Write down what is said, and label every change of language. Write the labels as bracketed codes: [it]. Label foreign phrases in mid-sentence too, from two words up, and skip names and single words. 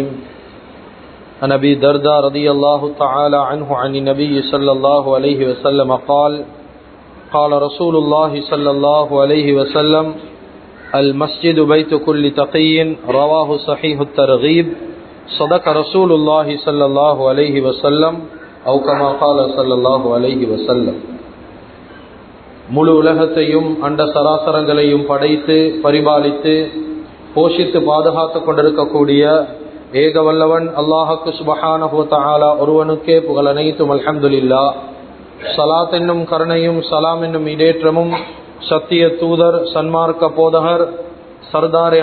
[ar] عن أبي الدرداء رضي الله تعالى عنه عن النبي صلى الله عليه وسلم قال قال رسول الله صلى الله عليه وسلم المسجد بيت كل تقي رواه صحيح الترغيب صدق رسول الله صلى الله عليه وسلم أو كما قال صلى الله عليه وسلم. [ta] முழு உலகத்தையும் அண்ட சராசரங்களையும் படைத்து பரிபாலித்து போஷித்து பாதுகாத்து கொண்டிருக்கக்கூடிய ஏக வல்லவன் அல்லாஹுக்கு [ar] سبحانه وتعالى [ta] ஒருவனுக்கே புகழ் அனைத்தும். [ar] الحمد لله. [ta] ஸலாத் என்னும் கருணையும் சலாம் என்னும் இடேற்றமும் சத்திய தூதர் சன்மார்க்க போதகர் சர்தாரே